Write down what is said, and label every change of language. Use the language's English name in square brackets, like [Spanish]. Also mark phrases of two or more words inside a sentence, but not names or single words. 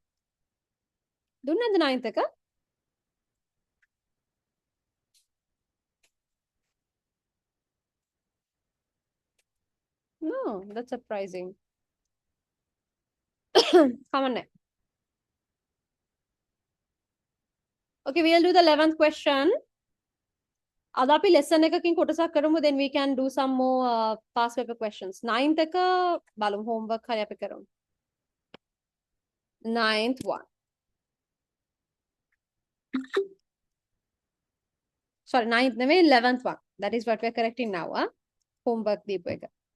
[Sinhala] දුන්නද 9th එක? [English] No, that's surprising. Come on. Okay, we'll do the 11th question. [Sinhala] අද අපි lesson එකකින් කොටසක් කරමු, [English] then we can do some more past paper questions. [Sinhala] 9th එක බලමු, homework හරි අපි කරමු. [English] 9th one. Sorry, 9th නෙවෙයි 11th one. That is what we're correcting now. [Sinhala] Homework දීපු එක.